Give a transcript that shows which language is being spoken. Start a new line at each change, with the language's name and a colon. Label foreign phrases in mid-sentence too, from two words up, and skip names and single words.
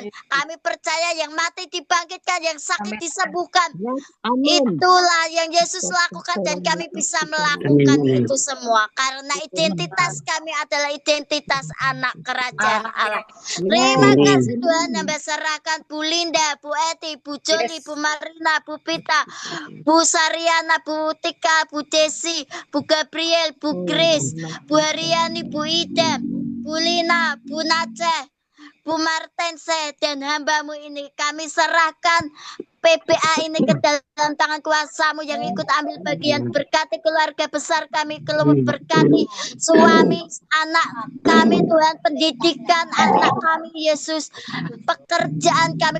Indonesian: Kami percaya yang mati dibangkitkan, yang sakit disembuhkan. Itulah yang Yesus lakukan dan kami bisa melakukan itu semua. Karena identitas kami adalah identitas anak kerajaan Allah. Terima kasih Tuhan yang beserahkan Bu Linda, Bu Eti, Bu Joni, Bu Marina, Bu Pita, Bu Sariana, Bu Tika, Bu Desi, Bu Gabriel, Bu Grace, Bu Haryani, Bu Ida, Bu Lina, Bu Naceh, Bu Martense, dan hamba-Mu ini kami serahkan PBA ini ke dalam tangan kuasa-Mu yang ikut ambil bagian. Berkati keluarga besar kami, berkati suami, anak kami Tuhan, pendidikan anak kami Yesus, pekerjaan kami.